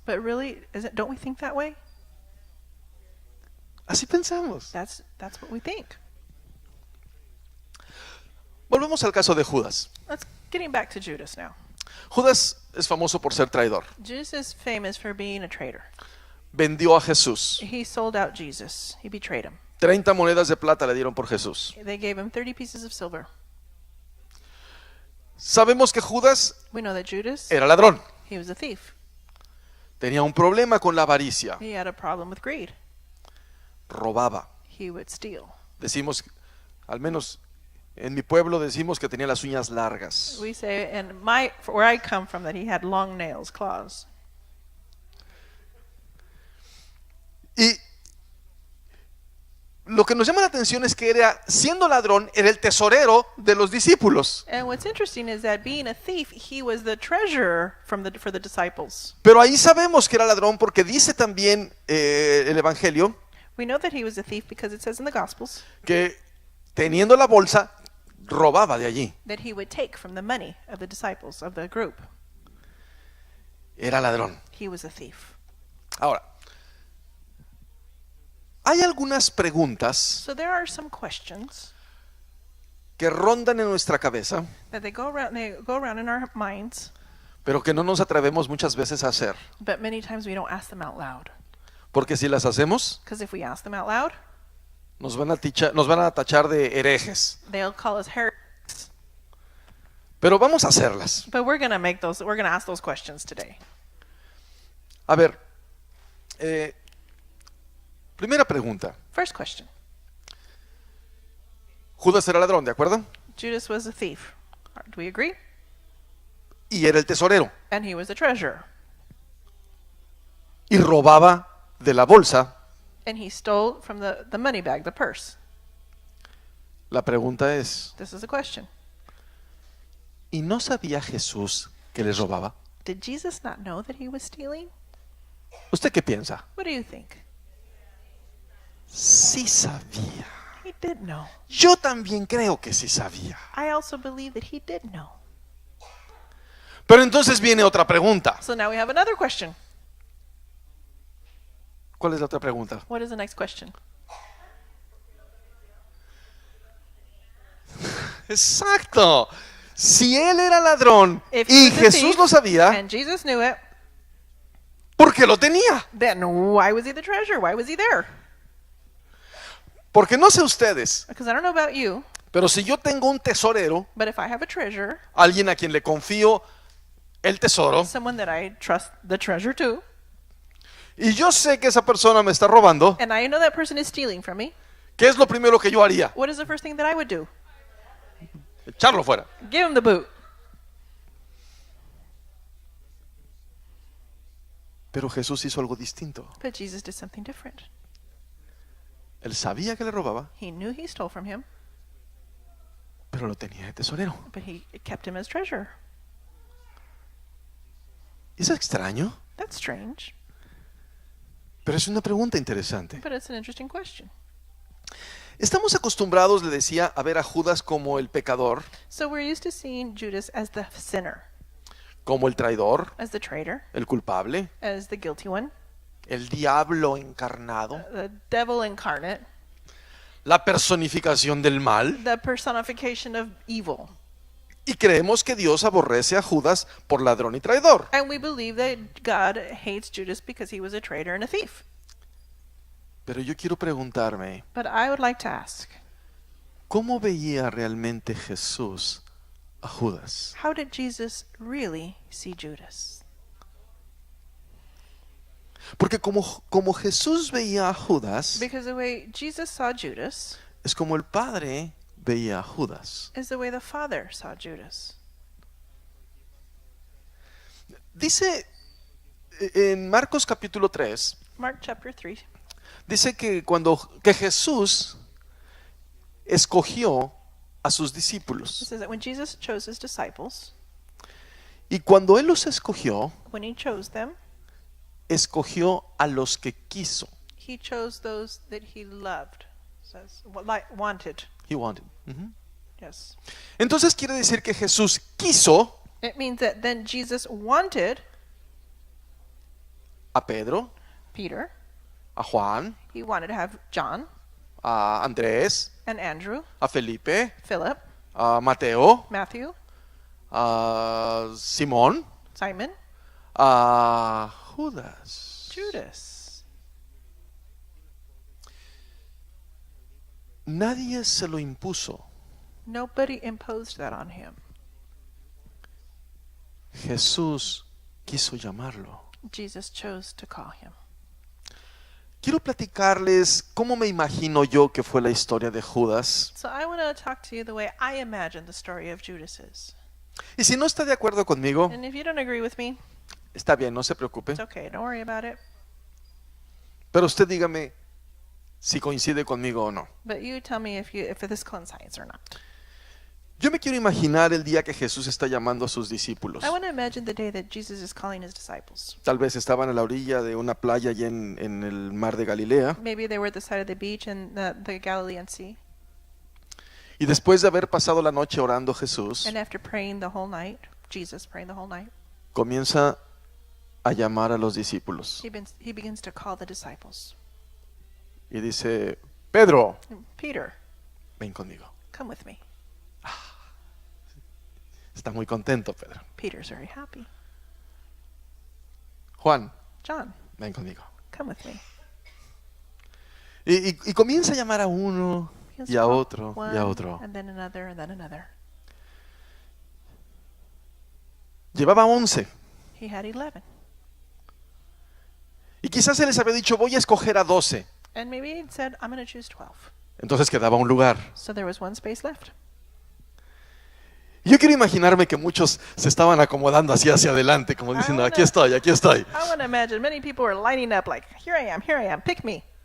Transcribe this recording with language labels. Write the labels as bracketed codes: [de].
[en] But really, don't we think that way? [es] Así pensamos. [en] That's what we think. [es] Volvemos al caso de Judas. [en] Getting back to Judas now. [es] Judas es famoso por ser traidor. [en] Judas is famous for being a traitor. [es] Vendió a Jesús. [en] He sold out Jesus. He betrayed him. [es] 30 monedas de plata le dieron por Jesús. [en] They gave him 30 pieces of silver. [es] Sabemos que Judas [en] We know that Judas, [es] era ladrón. [en] he was a thief. [es] Tenía un problema con la avaricia. [en] He had a problem with greed. [es] Robaba. [en] He would steal. [es] Decimos, al menos en mi pueblo decimos que tenía las uñas largas. [en] We say, and where I come from, that he had long nails, claws. [es] Y lo que nos llama la atención es que siendo ladrón, era el tesorero de los discípulos. [en] And what's interesting is that being a thief, he was the treasurer for the disciples. [es] Pero ahí sabemos que era ladrón porque dice también el Evangelio [en] We know that he was a thief because it says in the Gospels [es] que teniendo la bolsa, robaba de allí. [en] that he would take from the money of the disciples of the group. [es] Era ladrón. [en] He was a thief. [es] Ahora, hay algunas preguntas [en] So there are some questions [es] que rondan en nuestra cabeza, [en] that they go around in our minds, [es] pero que no nos atrevemos muchas veces a hacer. [en] but many times we don't ask them out loud. [es] Porque si las hacemos, [en] Because if we ask them out loud, [es] nos van a tachar de herejes. [en] they'll call us heretics. [es] Pero vamos a hacerlas. [en] But we're gonna ask those questions today. [es] A ver, primera pregunta. [en] First question. [es] Judas era ladrón, ¿de acuerdo? [en] Judas was a thief. Do we agree? [es] Y era el tesorero. [en] And he was the treasurer. [es] Y robaba de la bolsa. [en] And he stole from the money bag, the purse. [es] La pregunta es, [en] This is a question. [es] ¿y no sabía Jesús que les robaba? [en] Did Jesus not know that he was stealing? [es] ¿Usted qué piensa? [en] What do you think? [es] Sí sabía. [en] He did know. [es] Yo también creo que sí sabía. [en] I also believe that he did know. [es] Pero entonces viene otra pregunta. [en] So now we have another question. [es] ¿Cuál es la otra pregunta? [en] What is the next question? [es] Exacto. Si él era ladrón [en] If he [es] y [en] was a [es] Jesús [en] thief, [es] lo sabía, [en] and Jesus knew it, [es] ¿por qué lo tenía? [en] then why was he the treasurer? Why was he there? [es] Porque no sé ustedes, [en] Because I don't know about you, [es] pero si yo tengo un tesorero, [en] but if I have a treasurer, [es] alguien a quien le confío el tesoro, [en] someone that I trust the treasure to, [es] y yo sé que esa persona me está robando, [en] and I know that person is stealing from me, [es] ¿qué es lo primero que yo haría? [en] what is the first thing that I would do? [es] Echarlo fuera. [en] Give him the boot. [es] Pero Jesús hizo algo distinto. [en] But Jesus did something different. [es] Él sabía que le robaba, [en] He knew he stole from him, [es] pero lo tenía de tesorero. [en] but he kept him as treasurer. [es] ¿Es extraño? [en] That's strange, [es] Pero es una pregunta interesante. [en] but it's an interesting question. [es] Estamos acostumbrados, le decía, a ver a Judas como el pecador, [en] So we're used to seeing Judas as the sinner, [es] como el traidor, [en] as the traitor, [es] el culpable, [en] as the guilty one, [es] el diablo encarnado, [en] the devil incarnate, [es] la personificación del mal. [en] the personification of evil. [es] Y creemos que Dios aborrece a Judas por ladrón y traidor. [en] And we believe that God hates Judas because he was a traitor and a thief. [es] Pero yo quiero preguntarme, [en] But I would like to ask, [es] ¿cómo veía realmente Jesús a Judas? [en] how did Jesus really see Judas? [es] Porque como Jesús veía a Judas, [en] Because the way Jesus saw Judas [es] es como el Padre veía a Judas. [en] is the way the Father saw Judas. [es] Dice en Marcos capítulo 3, [en] Mark chapter 3 [es] dice que que Jesús escogió a sus [en] it [es] discípulos. [en] says that when Jesus chose his disciples, [es] Y cuando Él los escogió, [en] when he chose them, [es] escogió a los que quiso. [en] he chose those that he loved, says, wanted. He wanted. Ujú. Yes. [es] Entonces quiere decir que Jesús quiso [en] It means that then Jesus wanted [es] a Pedro, [en] Peter. [es] a Juan, [en] He wanted to have John [es] a Andrés, [en] and Andrew, [es] a Felipe, [en] Philip, [es] a Mateo, [en] Matthew, [es] a Simón, [en] Simon, [es] a Judas. [en] Judas. [es] Nadie se lo impuso. [en] Nobody imposed that on him. [es] Jesús quiso llamarlo. [en] Jesus chose to call him. [es] Quiero platicarles cómo me imagino yo que fue la historia de Judas. [en] So I want to talk to you the way I imagine the story of Judas is. [es] Y si no está de acuerdo conmigo, [en] And if you don't agree with me, [es] está bien, no se preocupe. [en] it's okay. Don't worry about it. [es] Pero usted dígame si coincide conmigo o no. [en] But you tell me if this coincides or not. [es] Yo me quiero imaginar el día que Jesús está llamando a sus discípulos. [en] I want to imagine the day that Jesus is calling his disciples. [es] Tal vez estaban a la orilla de una playa allá en el mar de Galilea. [en] Maybe they were at the side of the beach in the Galilean Sea. [es] Y después de haber pasado la noche orando Jesús, [en] And after praying the whole night, Jesus praying the whole night, [es] comienza a llamar a los discípulos. [en] he begins to call the disciples. [es] Y dice, Pedro, [en] Peter, [es] ven conmigo. [en] come with me. [es] Está muy contento, Pedro. [en] Peter's very happy. [es] Juan, [en] John, [es] ven conmigo. [en] come with me. [es] Y comienza a llamar a uno [en] Begins [es] y [en] to [es] a [en] call [es] otro y a [en] one, [es] otro. [en] and then another, and then another. [es] Llevaba 11. [en] He had 11. [es] Y quizás se les había dicho, voy a escoger a 12. [en] And maybe he said, I'm going to choose 12. [es] Entonces quedaba un lugar. [en] So there was one space left. [es] Y yo quiero imaginarme que muchos se estaban acomodando así hacia adelante, como diciendo, aquí estoy, aquí estoy. [en] I want to imagine many people were lining up like, here I am, pick me.